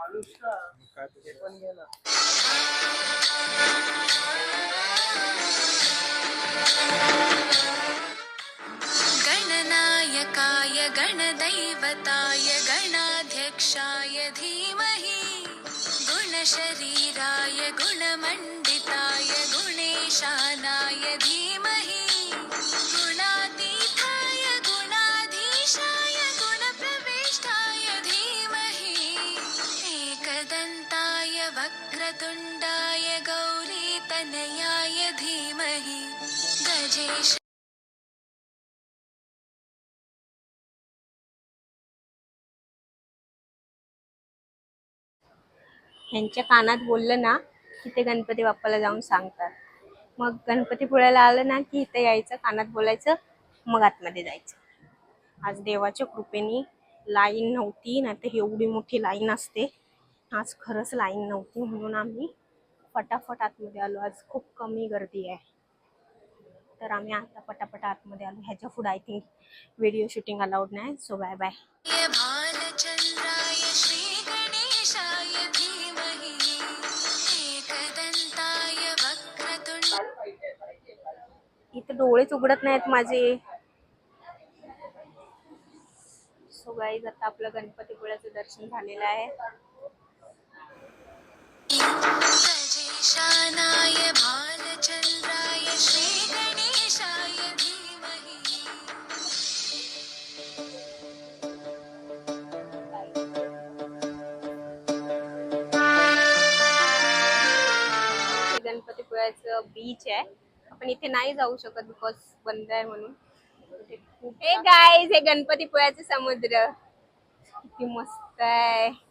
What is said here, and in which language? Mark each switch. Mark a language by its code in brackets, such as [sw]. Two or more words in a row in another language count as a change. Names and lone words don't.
[sa] गणनायकाय गणदैवताय गणाध्यक्षाय धीमहि गुणशरीराय गुणमंडिताय गुणेशानाय धीमहि गुणातीताय गुणाधीशाय गुणप्रविष्टाय धीमहि एकदन्ता वक्रतुण्डाय गौरीतनयाय धीमहि गजेश [mr] ह्यांच्या कानात बोललं ना की ते गणपती बाप्पाला जाऊन सांगतात. मग गणपतीपुळ्याला आलं ना की इथे यायचं, कानात बोलायचं, मग आतमध्ये जायचं. आज देवाच्या कृपेने लाईन नव्हती, नाहीतर एवढी मोठी लाईन असते. आज खरंच लाईन नव्हती म्हणून आम्ही फटाफट आतमध्ये आलो. आज खूप कमी गर्दी आहे, तर आम्ही आता पटापट आतमध्ये आलो. ह्याच्या पुढे [en] I think video shooting allowed [mr] नाही. [en] So bye bye. [sa] भालचंद्राय श्रीगणेशाय धीमहि एकदन्ताय वक्रतुण्ड [mr] इथे डोळेच उघडत नाहीत माझे. [en] so guys [mr] आता आपलं गणपतीपुळ्याचं दर्शन झालेलं आहे. [sa] गजेशानाय भालचंद्राय श्रीगणेशाय धीमहि [mr] हे गणपतीपुळ्याचं बीच आहे. आपण इथे नाही जाऊ शकत बिकॉज बंद आहे म्हणून. [en] hey guys, [mr] हे गणपतीपुळ्याचं समुद्र किती मस्त आहे.